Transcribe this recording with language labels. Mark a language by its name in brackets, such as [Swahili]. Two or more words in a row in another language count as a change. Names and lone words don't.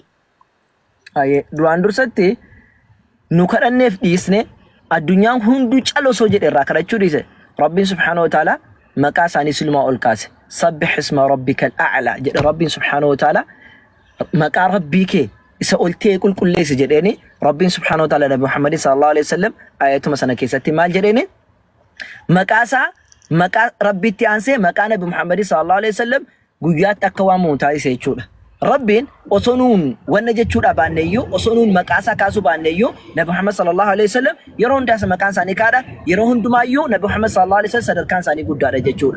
[Oromo] Duraan dursatti nu kadhanneef dhiisne addunyaan hunduu calosoo jedhe irraa kadhachuu dhiise Rabbiin [Arabic] سبحانه وتعالى [Oromo] maqaa isaanii silumaa ol kaase [Arabic] سبح اسم ربك الأعلى [Oromo] jedhe Rabbiin [Arabic] سبحانه وتعالى [Oromo] maqaa rabbii kee isa oltee qulqulleessi jedheeni Rabbiin [Arabic] سبحانه وتعالى [Oromo] Nabi Muhammad [Arabic] صلى الله عليه وسلم [Oromo] ayatuma sana keessatti maal jedheeni maqaa rabbiitti aansee maqaa Nabi Muhammad [Arabic] صلى الله عليه وسلم [Oromo] guyyaatti akka waamamu taasise jechuudha. Rabbiin osoo nuun wanna jechuudha baanneeyyuu osoo nuun maqaa isaa kaasuu baanneeyyuu Nabi Muhammad [Arabic] صلى الله عليه وسلم [Oromo] yeroo hundaasa maqaan isaanii kaadha yeroo hundumaayyuu Nabi Muhammad [Arabic] صلى الله عليه وسلم [Oromo] sadarkaan isaanii guddaadha jechuudha.